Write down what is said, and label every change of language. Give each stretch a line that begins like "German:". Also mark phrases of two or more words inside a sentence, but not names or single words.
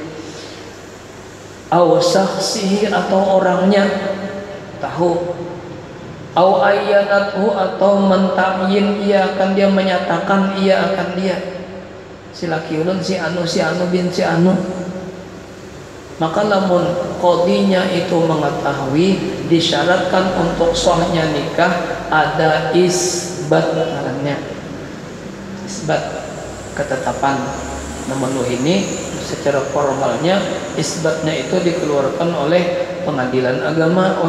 Indonesian: aw saksihi atau orangnya tahu,
Arabic: أو عيّنته
Indonesian: atau mentakyin ia akan dia, menyatakan ia akan dia, si laki ulun si anu bin si anu, maka lamun qadhinya itu mengetahui, disyaratkan untuk sahnya nikah ada isbat namanya, isbat ketetapan. Namun ini secara formalnya isbatnya itu dikeluarkan oleh pengadilan agama.